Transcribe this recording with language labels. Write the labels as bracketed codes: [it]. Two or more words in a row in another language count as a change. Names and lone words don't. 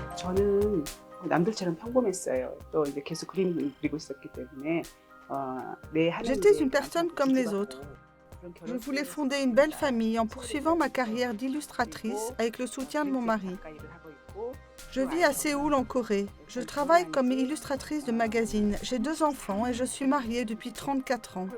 [ko] 저는 남들처럼 평범했어요. 또 이제 계속 그림을 그리고 있었기 때문에 [fr] J'étais une personne comme les autres. Je voulais fonder une belle famille en poursuivant ma carrière d'illustratrice avec le soutien de mon mari. Je vis à Séoul, en Corée. Je travaille comme illustratrice de magazines. J'ai 2 enfants et je suis mariée depuis 34 ans.